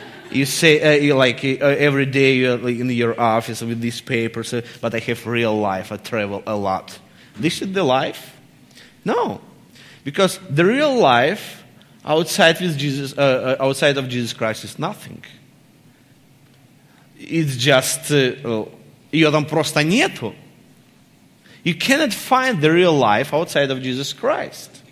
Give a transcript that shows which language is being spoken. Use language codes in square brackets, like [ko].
[en] you say every day you're in your office with these papers, but I have real life, I travel a lot. This is the life? No. Because the real life outside of Jesus Christ is nothing. It's just, [ru] ее там просто нету. [en] You cannot find the real life outside of Jesus Christ.